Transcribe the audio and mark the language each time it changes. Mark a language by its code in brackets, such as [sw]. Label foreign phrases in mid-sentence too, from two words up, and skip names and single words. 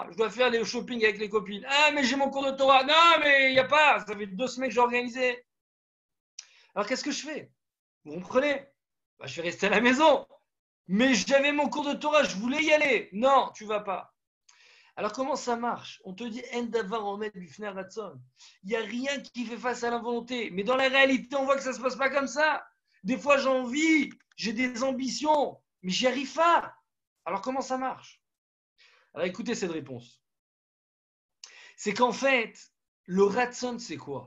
[fr] Je dois faire les shopping avec les copines. Ah, mais j'ai mon cours de Torah. Non, mais il n'y a pas. Ça fait 2 semaines que j'ai organisé. Alors, qu'est-ce que je fais? Vous comprenez? Je vais rester à la maison. Mais j'avais mon cours de Torah, je voulais y aller. Non, tu ne vas pas. Alors, comment ça marche? On te dit [he] אין דבר העומד בפני הרצון. [fr] Il n'y a rien qui fait face à la volonté. Mais dans la réalité, on voit que ça ne se passe pas comme ça. Des fois, j'ai envie, j'ai des ambitions, mais j'y arrive pas. Alors, comment ça marche? Alors, écoutez cette réponse. C'est qu'en fait, le ratzon, c'est quoi?